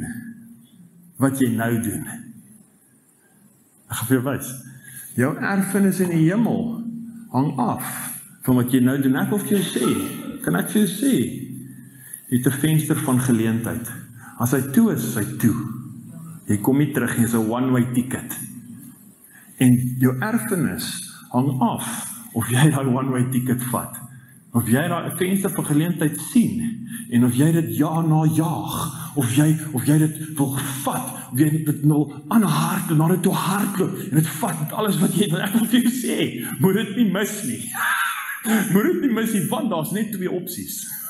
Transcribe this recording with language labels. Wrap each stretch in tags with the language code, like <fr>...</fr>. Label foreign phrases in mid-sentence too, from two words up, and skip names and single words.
<af>Wat jy nou doen. Ek gaan vir jou wys. Jou erfenis in die hemel hang af van wat jy nou doen. Ek wil vir jou sê, kan ek vir jou sê, jy het 'n venster van geleentheid. As hy toe is, hy toe. Jy kom nie terug, jy is 'n</af> <en>one-way ticket.</en> <af>En jou erfenis hang af of jy daai</af> <en>one-way ticket</en> <af>vat. Of jy daai venster van geleentheid sien en of jy dit ja na jaag, of jy dit wil vat, of jy dit nou aanhardloop, na dit toe hardloop en dit vat met alles wat jy wil. Ek wil vir jou sê, moet dit nie mis nie. Moet dit nie mis nie, want daar's net twee opsies.</af>